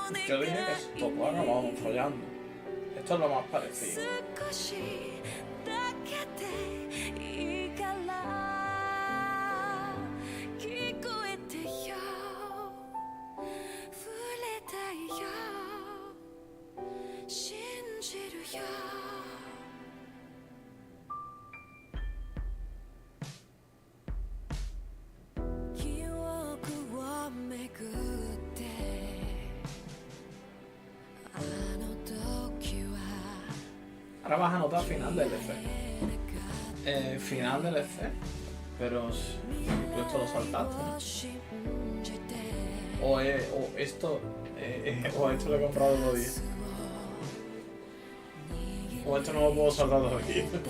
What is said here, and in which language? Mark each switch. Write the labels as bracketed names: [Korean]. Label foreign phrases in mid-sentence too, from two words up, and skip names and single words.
[Spanish] Yo dije que todo acabamos follando. Esto es lo más parecido. [Japanese] 少しだけでいいから聞こえてよ触れたいよ信じるよ 記憶を巡ってあの時は [Spanish] Ahora vas a anotar final del EC. Final del EC. Pero tú esto lo saltaste, ¿no? O esto lo he comprado otro día. O esto no lo puedo saltar todo aquí.